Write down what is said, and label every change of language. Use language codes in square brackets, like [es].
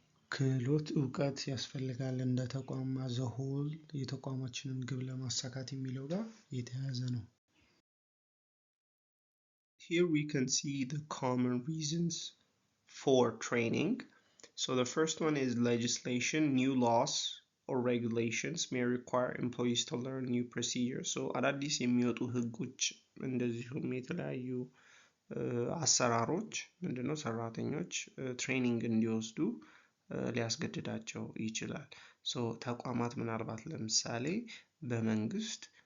[am] ክህሎት እውቀት ያስፈልጋል እንደ ተቋም as a whole የተቋማችንን ግብ ለማሳካት የሚለው ጋር የተያያዘ ነው። [en] Here we can see the common reasons for training. So the first one is legislation. New laws or regulations may require employees to learn new procedures. [am] So አዳዲስ የሚወጡ ህጎች እንደዚሁም የተለያዩ አሰራሮች ምንድነው ሰራተኞች ትሬኒንግ እንዲወስዱ ሊያስገድዳቸው ይችላል። ሶ ተቋማት ምናልባት ለምሳሌ በመንግስት